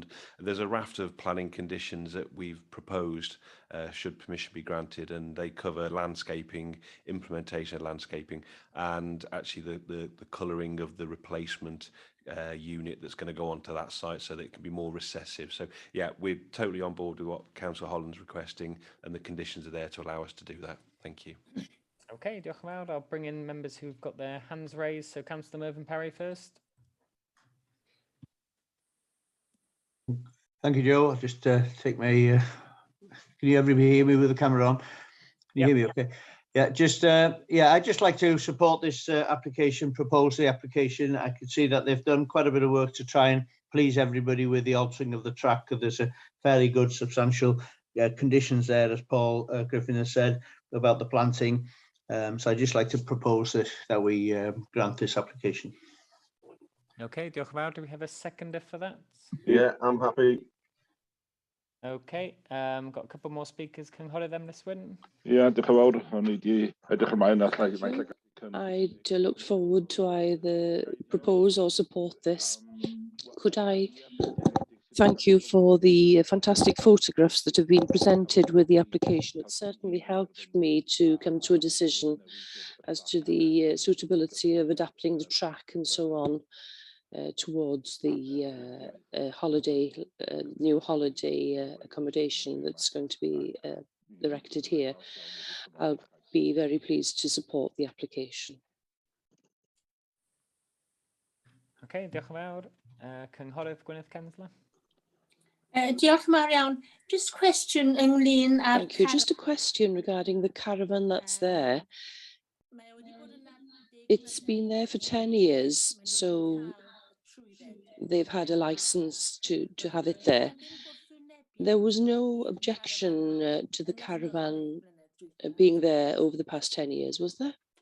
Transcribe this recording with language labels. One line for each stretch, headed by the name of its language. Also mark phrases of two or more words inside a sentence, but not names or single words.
English: There's a raft of planning conditions that we've proposed should permission be granted, and they cover landscaping, implementation of landscaping, and actually the colouring of the replacement unit that's going to go onto that site so that it can be more recessive. So yeah, we're totally on board with what Councillor Holland's requesting, and the conditions are there to allow us to do that. Thank you.
Welsh: Okay, diolch yn fawr.
English: I'll bring in members who've got their hands raised. So Councillor Mervyn Parry first. Thank you, Joe. I'll just take my. Can you everybody hear me with the camera on? Can you hear me? Okay. Yeah. Just yeah. I'd just like to support this application. Propose the application. I can see that they've done quite a bit of work to try and please everybody with the altering of the track. Because there's a fairly good, substantial conditions there, as Paul Griffin has said about the planting. So I'd just like to propose that we grant this application.
Welsh: Okay, diolch yn fawr.
English: Do we have a seconder for that? Yeah, I'm happy. Okay, got a couple more speakers.
Welsh: Cynghorydd Emrys-Wyn. Yeah, diolch yn fawr. O'n i 'di edrych ymlaen at
English: I'd look forward to either propose or support this. Could I thank you for the fantastic photographs that have been presented with the application. It certainly helped me to come to a decision as to the suitability of adapting the track and so on towards the new holiday accommodation that's going to be erected here. I'll be very pleased to support the application.
Welsh: Okay, diolch yn fawr. Cynghorydd Gwyneth Censler. Diolch yn fawr iawn.
English: Just question
Welsh: ynglyn â'r...
English: Thank you. Just a question regarding the caravan that's there. It's been there for 10 years, so they've had a license to have it there. There was no objection to the caravan being there over the past 10 years, was there?